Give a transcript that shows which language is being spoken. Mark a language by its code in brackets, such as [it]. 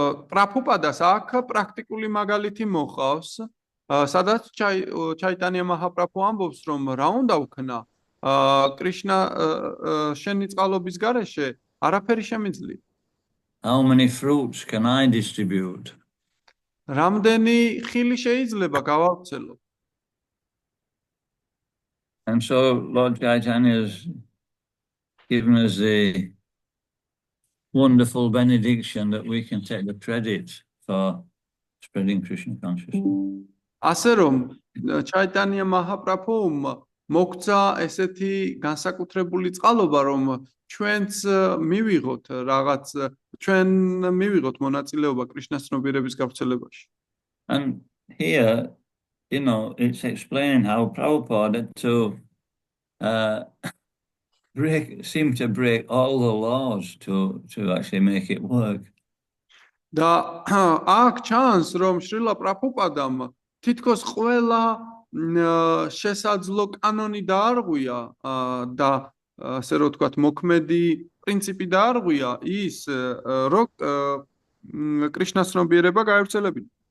[ka] პრაბჰუპადას აქ პრაქტიკული მაგალითი მოყავს, სადაც ჩაიტანია მაჰაპრაბჰუ ამბობს, რომ რა უნდა ვქნა, კრიშნა შენი წყალობის გარეშე არაფერი შემიძლია. [en] How many fruits can I distribute? [ka] რამდენი ხილი შეიძლება გავავრცელო? [en] And so Lord Chaitanya has given us a wonderful benediction that we can take the credit for spreading Krishna consciousness. [ka] ასე რომ ჩაიტანია მაჰაპრაბჰუმ მოგცა ესეთი განსაკუთრებული წყალობა, რომ ჩვენც მივიღოთ რაღაც, ჩვენ მივიღოთ მონაწილეობა კრიშნას ცნობიერების გავრცელებაში. [en] And here, it's explaining how Prabhupada had to seem to break all the laws to actually make it work. [ka] და აქ ჩანს, რომ შრილა პრაბჰუპადამ თითქოს ყველა შესაძლო კანონი დაარღვია და ასე რომ ვთქვათ, მოქმედი პრინციპი დაარღვია ის, რომ კრიშნას ცნობიერება გაევრცელებინა.